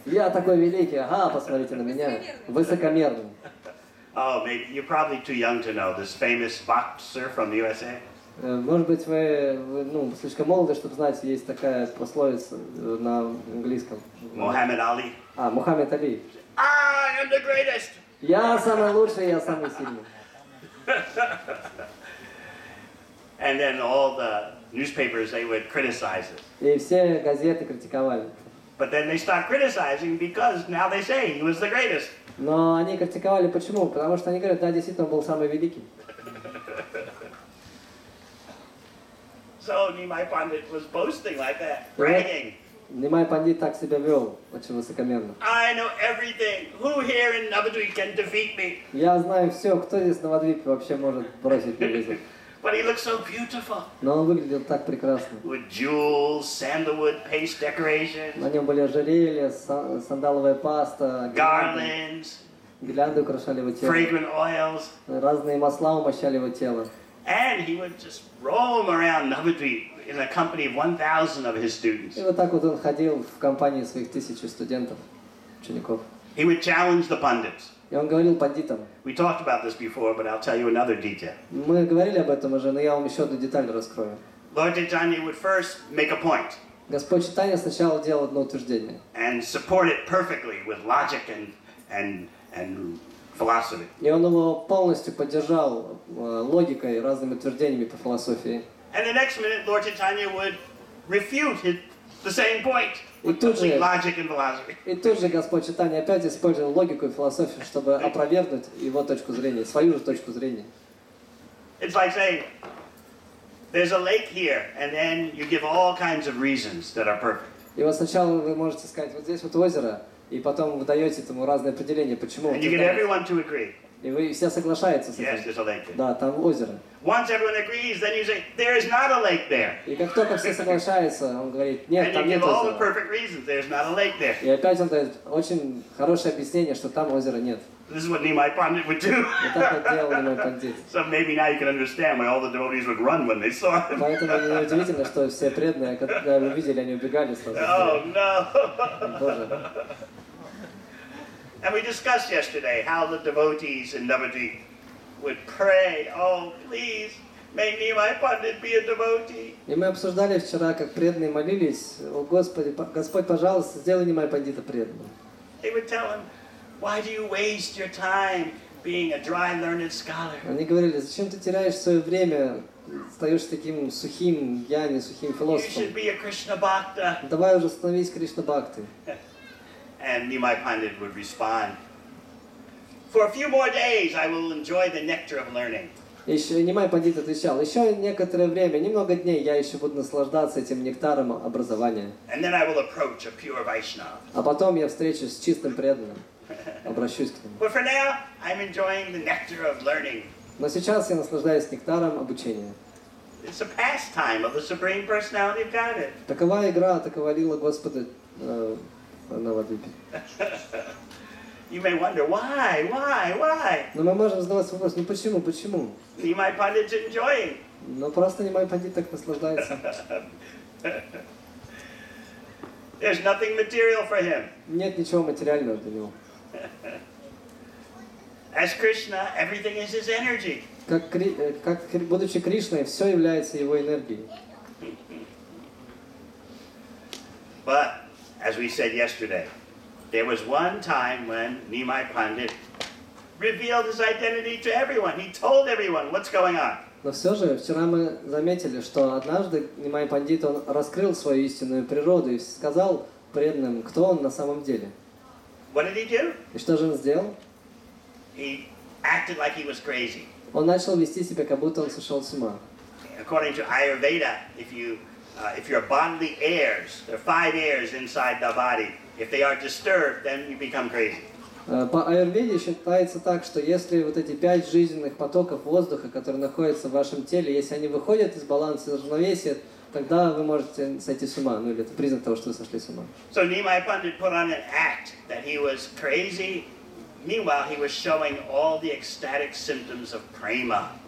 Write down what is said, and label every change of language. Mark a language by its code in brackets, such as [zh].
[ru] Я такой великий, ага, посмотрите на меня. Высокомерный. [en] Oh, maybe you're probably too young to know this famous boxer from the USA. [ru] Может быть, вы ну, слишком молоды, чтобы знать, есть такая пословица на английском. [en] Muhammad Ali. [ru] Мухаммед Али. [en] I am the greatest. [ru] Я самый лучший, я самый сильный. [en] And then all the newspapers, they would criticize it. [ru] И все газеты критиковали. [en] But then they stopped criticizing because now they say he was the greatest. [ru] Но они критиковали почему? Потому что они говорят, да, действительно, он был самый великий. [en] So Nimai Pandit was boasting like that, bragging. [ru] Нимай Пандит так себя вел, очень высокомерно. [en] I know everything. Who here in Navadvip can defeat me? [ru] Я знаю все, кто здесь на Навадвипе вообще может бросить мне вызов. [en] But he looked so beautiful. [ru] Но он выглядел так прекрасно. [en] With jewels, sandalwood paste decorations, [ru] На нем были ожерелья, сандаловая паста, [en] garlands, [ru] гирлянды украшали его тело, [en] fragrant oils. [ru] разные масла умощали его тело. [en] And he would just roam around Navadvip in the company of 1,000 of his students. [ru] И вот так вот он ходил в компании своих 1000 студентов, учеников. [en] He would challenge the pundits. [ru] И он говорил пандитам. [en] We talked about this before, but I'll tell you another detail. [ru] Мы говорили об этом уже, но я вам еще одну деталь раскрою. [en] Lord Chaitanya would first make a point [ru] Господь Чайтанья сначала делал одно утверждение. [en] and support it perfectly with logic and philosophy. [ru] И он его полностью поддержал логикой и разными утверждениями по философии. [en] And the next minute, Lord Chaitanya would refute the same point with [ru] тут же- [en] complete logic and philosophy. [ru] И тут же Господь Чайтанья опять использовал логику и философию, чтобы опровергнуть его точку зрения, свою же точку зрения. [en] It's like saying, there's a lake here, and then you give all kinds of reasons that are perfect. [ru] И вот сначала вы можете сказать, вот здесь вот озеро, и потом вы даете этому разные определения, почему. [en] And you get everyone to agree. [ru] И вы все соглашаются с [en] Yes, [ru] этим. [en] there's a lake there. [ru] Да, там озеро. [en] Once everyone agrees, then you say, there is not a lake there. [ru] И как только все соглашаются, он говорит, нет, [en] And you [ru] там [en] give [ru] нет [en] all the [ru] озера. [en] perfect reasons, there's not a lake there. [ru] И опять он дает очень хорошее объяснение, что там озера нет. [en] This is what Nimai Pandit would do. [ru] И так вот делал Нимай Пандит. [en] So maybe now you can understand why all the devotees would run when they saw him. [ru] Поэтому неудивительно, что все преданные, когда его видели, они убегали сразу. [en] Oh no! [ru] Боже. [en] And we discussed yesterday how the devotees in Navadvip would pray, oh please, may Nimai Pandit be a devotee. [ru] И мы обсуждали вчера, как преданные молились, о Господи, Господь, пожалуйста, сделай Нимай Пандита преданным. [en] They would tell him, why do you waste your time being a dry learned scholar? [ru] Они говорили, зачем ты теряешь свое время, остаешься таким сухим, гьяни, сухим [en] You [ru] философом. [en] should be a Krishna Bhakta. [ru] Давай уже становись Кришна Бхакты. [en] And Nimai Pandit would respond, for a few more days I will enjoy the nectar of learning. [ru] Еще Нимай Пандит отвечал, еще некоторое время, немного дней, я еще буду наслаждаться этим нектаром образования. [en] And then I will approach a pure Vaishnava. [ru] А потом я встречусь с чистым преданным, обращусь к нему. [en] But for now, I'm enjoying the nectar of learning. [ru] Но сейчас я наслаждаюсь нектаром обучения. [en] It's a pastime of the Supreme Personality of Godhead. [ru] Такова игра, такова лила Господа на Навадвипе. [en] You may wonder, why? [ru] Но мы можем задавать вопрос, ну почему? [en] Nimai Pandit's enjoying. [ru] Но просто Нимай Пандит так наслаждается. [en] There's nothing material for him. [ru] Нет ничего материального для него. [en] As Krishna, everything is his energy. [ru] Будучи Кришной, все является его энергией. [en] But, as we said yesterday, there was one time when Nimai Pandit revealed his identity to everyone. He told everyone what's going on. [ru] Но все же, вчера мы заметили, что однажды Нимай Пандит, он раскрыл свою истинную природу и сказал преданным, кто он на самом деле. [en] What did he do? [ru] И что же он сделал? [en] He acted like he was crazy. [ru] Он начал вести себя, как будто он сошел с ума. [en] According to Ayurveda, if your bodily airs, there are 5 airs inside the body. If they are disturbed, then you become crazy. [ru] По аюрведе считается так, что если вот эти 5 жизненных потоков воздуха, которые находятся в вашем теле, если они выходят из баланса, из равновесия, тогда вы можете сойти с ума. Ну или это признак того, что вы сошли с ума. [en] So Nimai Pandit put on an act that he was crazy. Meanwhile, he was showing all the ecstatic symptoms of prema.